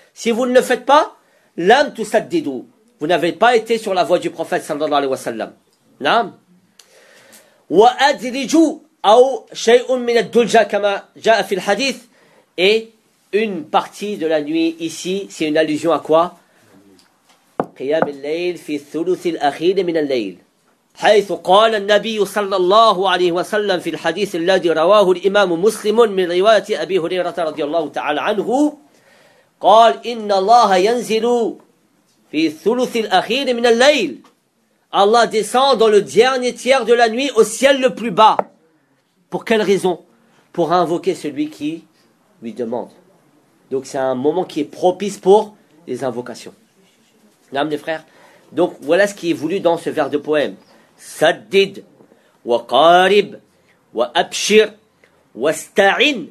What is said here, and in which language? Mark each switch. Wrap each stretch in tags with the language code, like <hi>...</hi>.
<fr>Si vous ne le faites pas,</fr> <ar>lam tusaddidou.</ar> <fr>Vous n'avez pas été sur la voie du prophète sallallahu alayhi wa sallam.</fr> <ar>Lam. وَأَدْرِجُوا أَوْ شَيْءٌ مِنَ الدُّلْجَةِ كَمَا جَاءَ فِي الْحَدِيثِ.</ar> <fr>Et une partie de la nuit ici, c'est une allusion à quoi?</fr> <ar>قيام الليل في الثلث الأخير من الليل. حيث قال النبي صلى الله عليه وسلم في الحديث الذي رواه الإمام مسلم من رواية أبي هريرة رضي الله تعالى عنه قال إن الله ينزل في الثلث الأخير من الليل.</ar> <fr>Allah descend dans le dernier tiers de la nuit au ciel le plus bas. Pour quelle raison? Pour invoquer celui qui lui demande. Donc c'est un moment qui est propice pour les invocations. Naam les frères. Donc voilà ce qui est voulu dans ce vers de poème.</fr> <ar>Saddid, wa qarib, wa abshir, wa sta'in.</ar>